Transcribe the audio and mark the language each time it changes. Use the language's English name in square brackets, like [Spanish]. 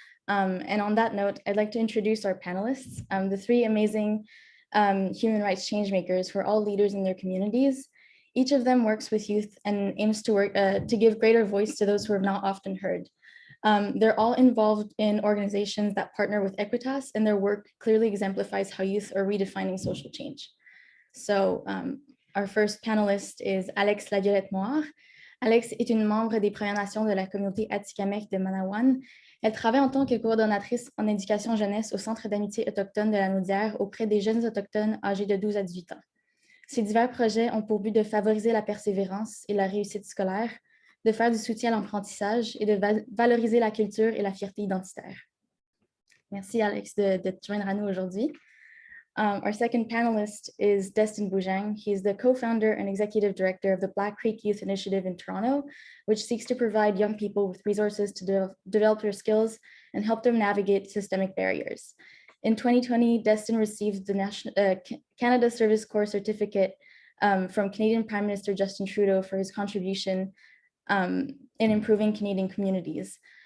[English] And on that note, I'd like to introduce our panelists, the three amazing human rights changemakers who are all leaders in their communities. Each of them works with youth and aims to work to give greater voice to those who are not often heard. They're all involved in organizations that partner with Equitas, and their work clearly exemplifies how youth are redefining social change. So our first panelist is Laviolette-Moar. [French] Alex est une membre des Premières Nations de la communauté Atikamekw de Manawan. Elle travaille en tant que coordonnatrice en éducation jeunesse au Centre d'amitié autochtone de Lanaudière auprès des jeunes autochtones âgés de 12 à 18 ans. Ces divers projets ont pour but de favoriser la persévérance et la réussite scolaire, de faire du soutien à l'apprentissage et de valoriser la culture et la fierté identitaire. Merci Alex de te joindre à nous aujourd'hui. [English] Our second panelist is Destin Bujang. He's the co-founder and executive director of the Black Creek Youth Initiative in Toronto, which seeks to provide young people with resources to develop their skills and help them navigate systemic barriers. In 2020, Destin received the Canada Service Corps certificate from Canadian Prime Minister Justin Trudeau for his contribution in improving Canadian communities.